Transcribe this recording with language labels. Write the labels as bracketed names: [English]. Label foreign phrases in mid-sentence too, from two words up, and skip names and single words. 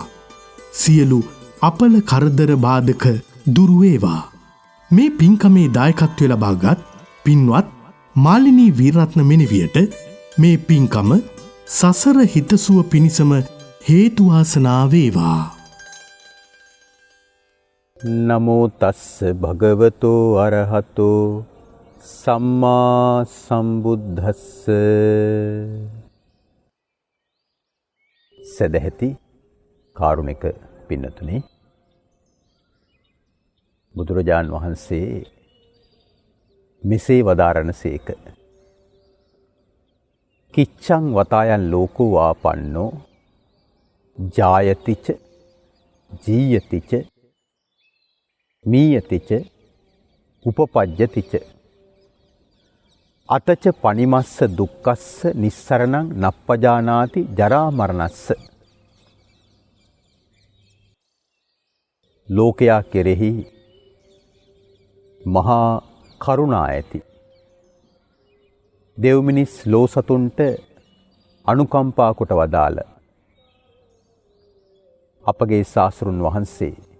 [Sinhala] සියලු අපල කරදර බාධක දුරු වේවා. මේ පින්කමේ දායකත්වය ලබාගත් පින්වත් මාලිනී වීරත්න මෙනවියට මේ පින්කම සසර හිතසුව පිණිසම හේතු වාසනා වේවා. [Pali] නමෝ තස්ස භගවතෝ අරහතෝ සම්මා සම්බුද්දස්ස. [Sinhala] සදැහැති කාරුණික පින්නතුනි, බුදුරජාන් වහන්සේ මෙසේ වදාරණසේක. [Pali] කිච්ඡං වතායන් ලෝකෝ ආපන්නෝ ජායතිච ජීයතිච මීයතිච උපපජ්ජතිච අතච පනිමස්ස දුක්ඛස්ස නිස්සරණං නප්පජානාති ජරා මරණස්ස. [Sinhala] ලෝකයා කෙරෙහි මහා කරුණා ඇති දෙව් මිනිස් ලෝ සතුන්ට අනුකම්පා කොට වදාළ අපගේ ශාස්ත්‍රුන් වහන්සේ